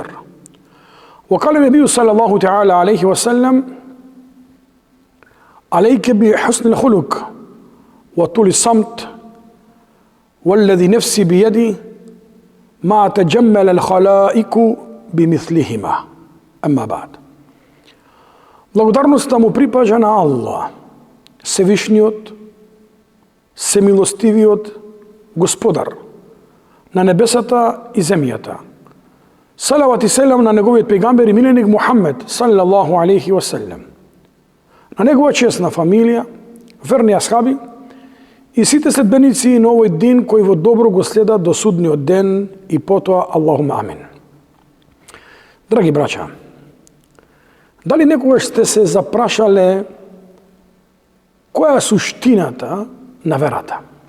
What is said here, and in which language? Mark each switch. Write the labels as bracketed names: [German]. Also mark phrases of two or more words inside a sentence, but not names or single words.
[Arabic] وقال النبي صلى الله تعالى عليه وسلم: عليك بحسن الخلق وطول الصمت، والذي نفسي بيدي ما تجمل الخلائق بمثلهما. أما بعد. [Macedonian] Благодарноста му припаѓа на Аллах, Севишниот, Семилостивиот Господар на небесата и земјата. Салават и селам на неговиот пегамбер и миленик Мухаммед [Arabic] صلى الله عليه وسلم, [Macedonian] на негова честна фамилија, верни асхаби и сите следбеници на овој дин кои во добро го следат до судниот ден и потоа [Arabic] اللهم آمين. [Macedonian] Драги браќа, дали некогаш сте се запрашале која е суштината на верата?